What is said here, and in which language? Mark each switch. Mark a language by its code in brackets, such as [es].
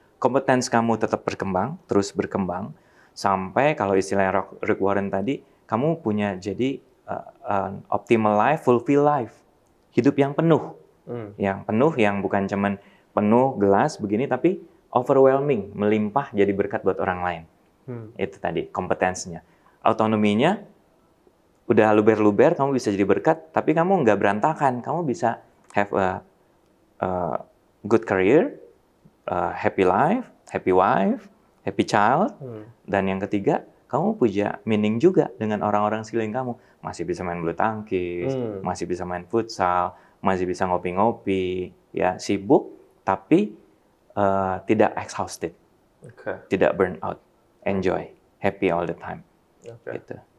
[id] Kompetens kamu tetap berkembang, terus berkembang, sampai kalau istilahnya Rick Warren tadi, kamu punya jadi [en] optimal life, fulfill life, [id] hidup yang penuh, yang bukan cuman penuh gelas begini, tapi overwhelming, melimpah jadi berkat buat orang lain. Itu tadi kompetensinya, autonominya. Udah luber-luber, kamu bisa jadi berkat, tapi kamu nggak berantakan. Kamu bisa [en] have a good career, happy life, happy wife, happy child. [id] Dan yang ketiga, kamu punya meaning juga dengan orang-orang sekeliling kamu. Masih bisa main bulu tangkis, masih bisa main futsal, masih bisa ngopi-ngopi, ya sibuk, tapi tidak exhausted, tidak burn out, [en] enjoy, happy all the time. [id] Gitu.